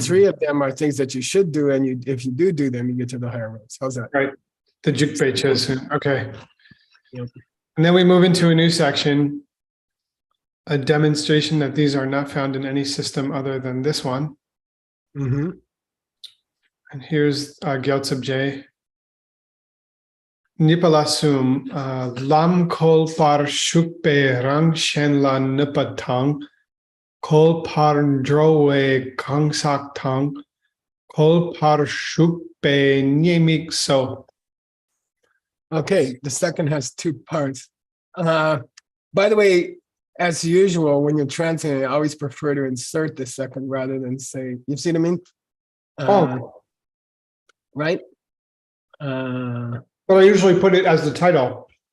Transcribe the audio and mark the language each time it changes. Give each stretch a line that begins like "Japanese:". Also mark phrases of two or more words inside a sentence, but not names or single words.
English: 3 of them are things that you should do. And if you do them, you get to the higher realms. How's that? Right. The
Tibetan: ཞུགས་པའི་ཆོས་སུ.
English: Okay. Yep. And then we move into a new section, a demonstration that these are not found in any system other than this one. Mm-hmm. And here's Gyaltsab J.
Tibetan: ཉེས་པ་ལ་གསུམ་ལམ་གོལ་བར་ཞུགས་པའི་རང་གཞན་ལ་གནོད་པ་དང་གོལ་བར་འགྲོ་བའི་རྐང་བཙུགས་དང་གོལ་བར་ཞུགས་པའི་ཉེས་དམིགས་སོ.
English: Okay, the second has 2 parts. By the way, as usual, when you're translating, I always prefer to insert the second rather than say, you see what I mean? Right? But I usually put it as the title.